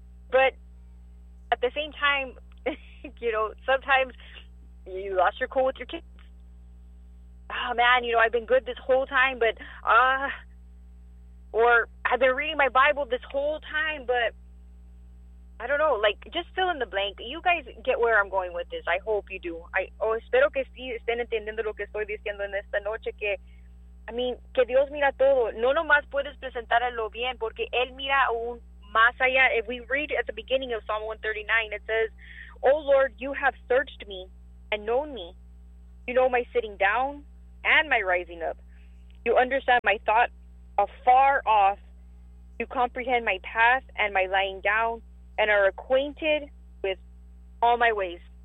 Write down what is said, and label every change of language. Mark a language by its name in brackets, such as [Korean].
[English] But at the same time, you know, sometimes you lost your cool with your kids. Oh, man, you know, I've been good this whole time, but, or I've been reading my Bible this whole time, but I don't know, like, just fill in the blank. You guys get where I'm going with this. I hope you do. [Spanish] Espero que sí estén entendiendo lo que estoy diciendo en esta noche, que, [English] I mean, [Spanish] que Dios mira todo. No nomás puedes presentarlo bien, porque Él mira aún más allá. [English] If we read at the beginning of Psalm 139, it says, O Lord, you have searched me and known me. You know my sitting down and my rising up. You understand my thought afar off. You comprehend my path and my lying down, and are acquainted with all my ways.